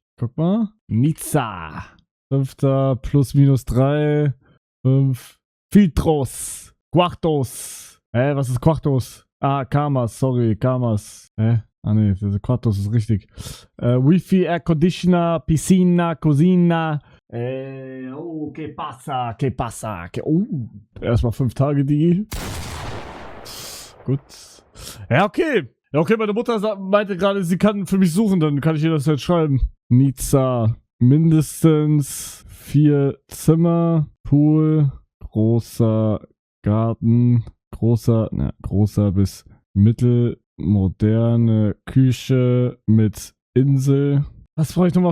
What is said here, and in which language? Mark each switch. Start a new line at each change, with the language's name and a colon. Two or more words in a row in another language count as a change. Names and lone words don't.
German: Guck mal. Nizza. 5. plus minus 3.
Portuguese: 5. Filtros. Quartos.
German: Was ist Quartos? Ah, Camas, sorry, Camas. Ah ne, Quartos ist richtig.
English: Wi-Fi, Air Conditioner,
Spanish: Piscina, Cocina. Que pasa, que pasa.
German: Erstmal 5 Tage, Digi. Gut. Ja, okay. Ja, okay, meine Mutter meinte gerade, sie kann für mich suchen, dann kann ich ihr das jetzt schreiben. Nizza. Mindestens 4 Zimmer, Pool, großer Garten, großer bis mittelmoderne Küche mit Insel. Was brauche ich nochmal?